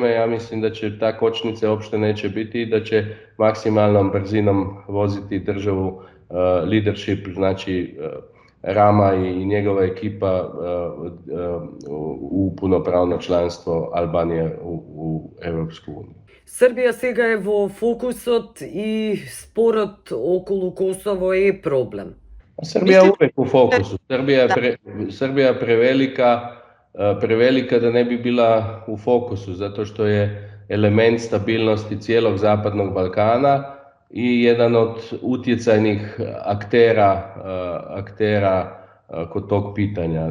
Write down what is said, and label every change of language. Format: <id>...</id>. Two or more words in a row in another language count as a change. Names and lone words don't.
<bs>Ja mislim da će ta kočnica uopšte neće biti i da će maksimalnom brzinom voziti državu leadership, znači Rama i njegova ekipa u punopravno članstvo Albanije u Europsku uniju.</bs> <mk>Србија сега е во фокусот и спорот околу Косово е проблем.</mk> <bs>Srbija je uvek u fokusu. Srbija je prevelika da ne bi bila u fokusu, zato što je element stabilnosti cijelog Zapadnog Balkana i jedan od utjecajnih aktera kod tog pitanja.</bs>